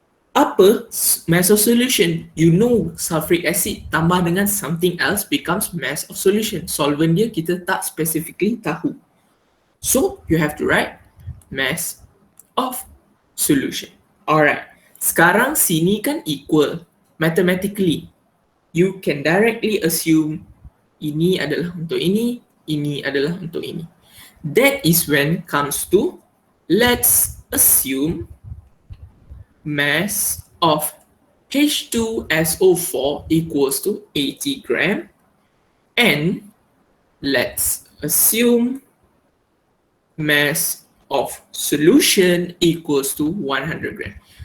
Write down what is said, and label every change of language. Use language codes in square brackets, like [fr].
[en] Apa mass of solution? You know sulfuric acid [ms] tambah dengan [en] something else becomes mass of solution. [ms] Solvent dia kita tak specifically tahu. [en] So, you have to write mass of solution. [ms] Alright. Sekarang sini kan equal. [en] Mathematically, you can directly assume [ms] ini adalah untuk ini adalah untuk [en] ini. That is when comes to, let's assume mass of H2SO4 equals to 80 gram and let's assume mass of solution equals to 100 gram.